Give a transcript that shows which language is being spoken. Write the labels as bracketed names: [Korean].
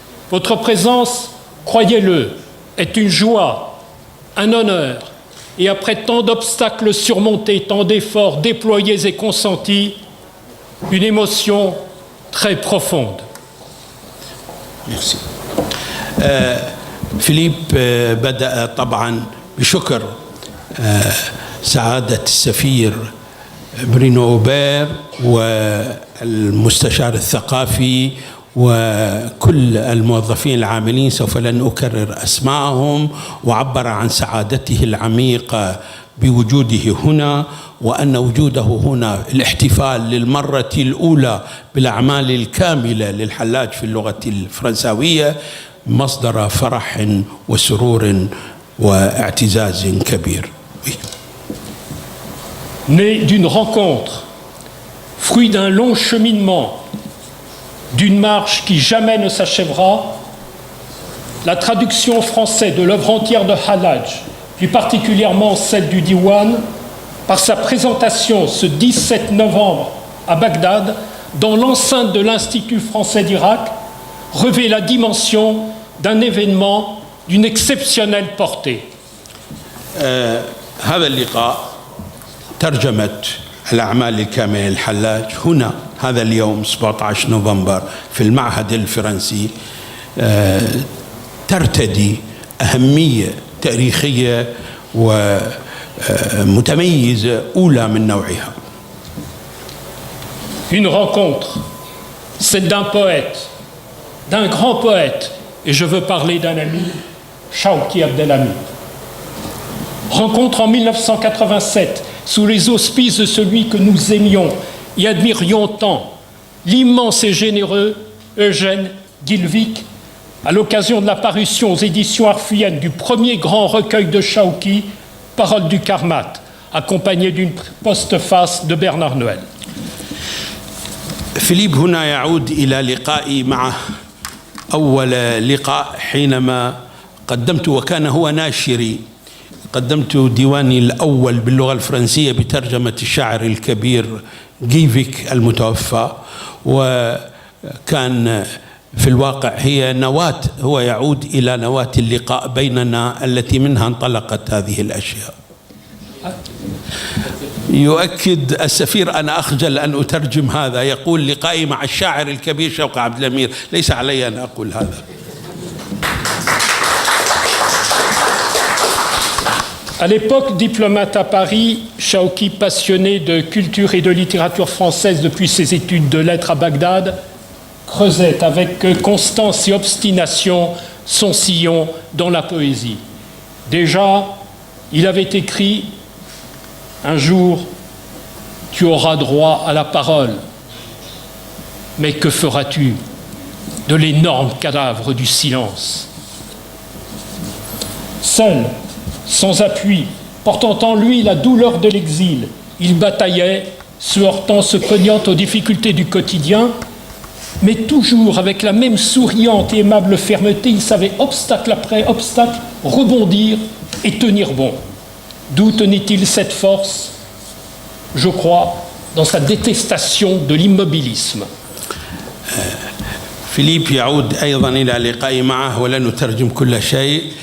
[French] Votre présence, croyez-le, est une joie, un honneur, et après tant d'obstacles surmontés, tant d'efforts déployés et consentis, une émotion très profonde. Merci. [Arabic] فيليب بدأ طبعا بشكر سعادة السفير برينو أوبير والمستشار الثقافي وكل الموظفين العاملين، سوف لن أكرر أسماءهم، وعبر عن سعادته العميقة بوجوده هنا، وأن وجوده هنا الاحتفال للمرة الأولى بالأعمال الكاملة للحلاج في اللغة الفرنساوية مصدر فرح وسرور واعتزاز كبير. [French] Né d'une rencontre, fruit d'un long cheminement, d'une marche qui jamais ne s'achèvera, la traduction française de l'œuvre entière de Hallaj, plus particulièrement celle du Diwan, par sa présentation ce 17 novembre à Bagdad, dans l'enceinte de l'Institut français d'Irak, revêt la dimension d'un événement d'une exceptionnelle portée. [Arabic] هذا اللقاء ترجمة الأعمال الكاملة للحلاج هنا هذا اليوم 17 نوفمبر في المعهد الفرنسي ترتدي أهمية تاريخية ومتميزة أولى من نوعها. [French] Une rencontre, celle d'un poète, d'un grand poète, et je veux parler d'un ami, Chawki Abdelhamid. Rencontre en 1987, sous les auspices de celui que nous aimions et admirions tant, l'immense et généreux Eugène Guilvic, à l'occasion de la parution aux éditions Arfuyennes du premier grand recueil de Chawki, Paroles du Karmat, accompagné d'une postface de Bernard Noël. [Arabic] فيليب هنا يعود إلى لقائي معه أول لقاء حينما قدمت، وكان هو ناشري، قدمت ديواني الأول باللغة الفرنسية بترجمة الشاعر الكبير جيفيك المتوفى، وكان في الواقع هي نواة، هو يعود إلى نواة اللقاء بيننا التي منها انطلقت هذه الأشياء. يؤكد السفير: أنا أخجل أن أترجم هذا، يقول لقائي مع الشاعر الكبير شوقي عبد الأمير، ليس علي أن أقول هذا. [French] À l'époque, diplomate à Paris, Chawki, passionné de culture et de littérature française depuis ses études de lettres à Bagdad, creusait avec constance et obstination son sillon dans la poésie. Déjà, il avait écrit « Un jour, tu auras droit à la parole, mais que feras-tu de l'énorme cadavre du silence ?» Seul, sans appui, portant en lui la douleur de l'exil, il bataillait, se heurtant, se cognant aux difficultés du quotidien, mais toujours avec la même souriante et aimable fermeté, il savait, obstacle après obstacle, rebondir et tenir bon. D'où tenait-il cette force? Je crois dans sa détestation de l'immobilisme. [Arabic] فيليب يعود أيضا إلى لقائي معه، ولا نترجم كل شيء.